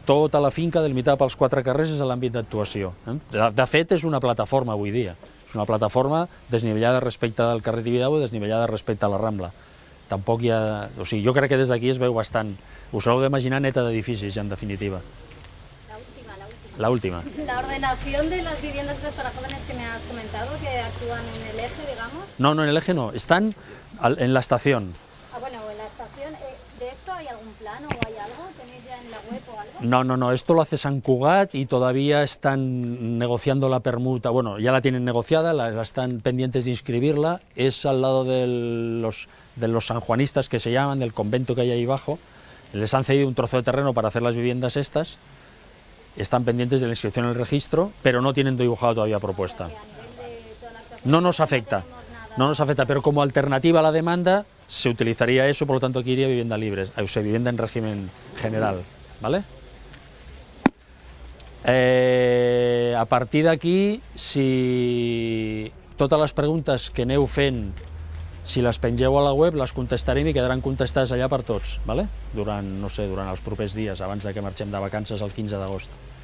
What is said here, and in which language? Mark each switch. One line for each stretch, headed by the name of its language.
Catalan: Tota la finca delimitada pels 4 carrers és l'àmbit d'actuació. De fet, és una plataforma avui dia. És una plataforma desnivellada respecte del carrer Tibidabo i desnivellada respecte a la Rambla. Tampoc hi ha... O sigui, jo crec que des d'aquí es veu bastant. Us l'heu d'imaginar neta d'edificis, ja en definitiva. La última.
Spanish: La ordenación de las viviendas estas para jóvenes que me has comentado, que actúan en el eje, digamos. No, en el eje no, están en la estación. Ah, bueno, en la estación. ¿De esto hay algún plan plano o hay algo? ¿Tenéis ya en la web o algo? No, esto lo hace Sant Cugat y todavía están negociando la permuta, bueno, ya la tienen negociada, la están pendientes de inscribirla, es al lado de los sanjuanistas que se llaman, del convento que hay ahí abajo, les han cedido un trozo de terreno para hacer las viviendas estas, están pendientes de la inscripción en el registro, pero no tienen dibujado todavía propuesta. No nos afecta, pero como alternativa a la demanda se utilizaría eso, por lo tanto aquí iría vivienda libre, o sea, vivienda en régimen general, ¿vale?
Catalan: A partir d'aquí, si totes les preguntes que aneu fent, si les pengeu a la web, les contestarem i quedaran contestades allà per tots, ¿vale? Durant, no sé, durant els propers dies, abans de que marxem de vacances el 15 d'agost.